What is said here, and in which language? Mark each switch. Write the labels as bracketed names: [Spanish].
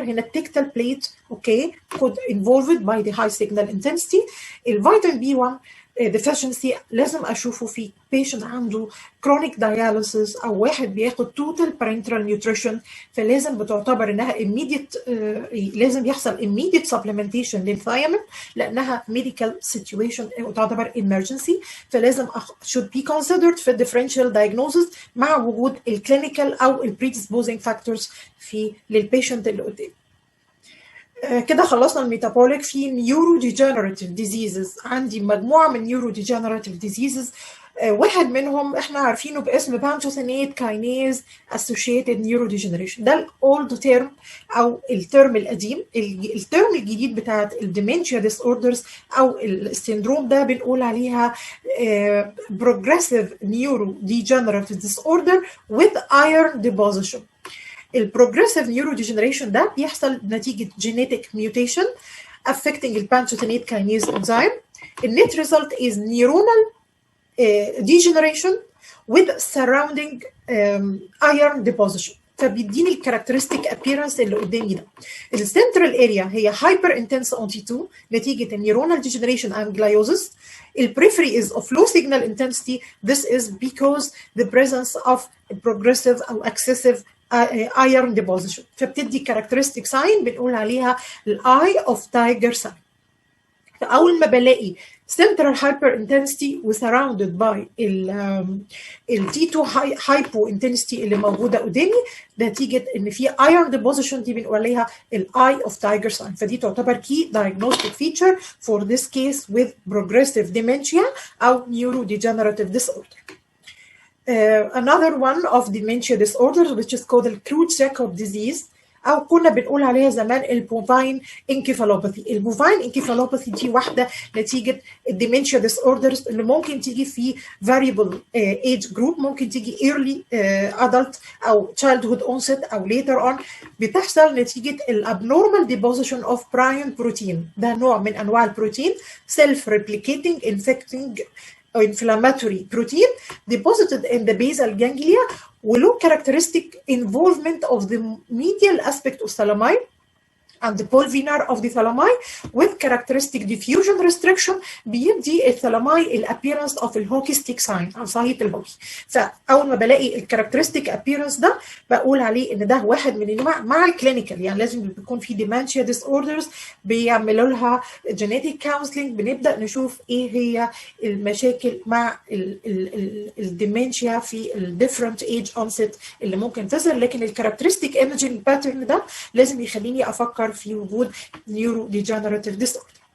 [Arabic] هنا التكتال [English] plate okay could involved by the high signal intensity. الفيتامين B1 [Arabic] deficiency لازم اشوفه في patient عنده chronic dialysis او واحد بياخد total parenteral nutrition، فلازم بتعتبر انها immediate لازم يحصل [English] immediate supplementation [Arabic] للثيامين لانها medical situation وتعتبر emergency، فلازم [English] should be considered [Arabic] في differential diagnosis مع وجود الكلينيكال او predisposing factors في للبيشنت اللي قدامي. كده خلصنا الميتابوليك. في نيورو ديجنراتيف ديزيزز، عندي مجموعه من نيورو ديجنراتيف ديزيزز، واحد منهم احنا عارفينه باسم بانتوثينيت كاينيز اسوشيتد نيورو ديجنريشن، ده الاولد تيرم او الترم القديم. الترم الجديد بتاعت الديمنشيا ديس اوردرز او السندروم ده بنقول عليها بروجريسيف نيورو ديجنراتيف ديس اوردر with iron deposition. البروجريسيف نيورو ديجنريشن ده بيحصل نتيجه جينيتك ميوتيشن affecting البانتوثينيت كاينيز انزيم. [English] النت result is neuronal degeneration with surrounding iron deposition، [Arabic] فبيديني الكاركترستيك appearance اللي قدامي ده. السنترال اريا هي [English] hyper intense on [Arabic] T2 نتيجه النيورونال degeneration and gliosis. البريفري is of low signal intensity. [English] This is because the presence of progressive او excessive iron deposition، [Arabic] فبتدي characteristic sign بنقول عليها الاي اوف تايجر ساين. فاول ما بلاقي central hyper intensity وsurrounded by ال T2 hypo intensity اللي موجوده قدامي نتيجه ان في iron deposition، دي بنقول عليها الاي اوف تايجر ساين، فدي تعتبر [English] key diagnostic feature for this case with progressive dementia او neurodegenerative disorder. Another one of dementia disorders which is called the Creutzfeldt disease [Arabic] او كنا بنقول عليها زمان البوفاين انكيفالوباثي. البوفاين انكيفالوباثي دي واحده نتيجه الديمنشيا ديس اوردرز اللي ممكن تيجي في variable age group، ممكن تيجي early adult او childhood onset او later on. بتحصل نتيجه الابنورمال deposition of prion protein، ده نوع من انواع البروتين [English] self replicating infecting inflammatory protein deposited in the basal ganglia [Arabic] وله characteristic involvement of the [English] medial aspect of thalami and the pulvinar of the thalami with characteristic diffusion restriction [Arabic] بيدي الثلاماي الابيرنس اوف الهوكي ستيك ساين او صهية الهوكي. فاول ما بلاقي الكاركترستيك ابيرنس ده بقول عليه ان ده واحد من الانواع مع الكلينيكال، يعني لازم بيكون في ديمنشيا ديس اوردرز بيعملوا لها جينيتيك كونسلنج، بنبدا نشوف ايه هي المشاكل مع الديمنشيا في الديفرنت ايج اونست اللي ممكن تظهر، لكن الكاركترستيك ايمجنج باترن ده لازم يخليني افكر في وجود نيورو ديجنراتيف ديس اوردر.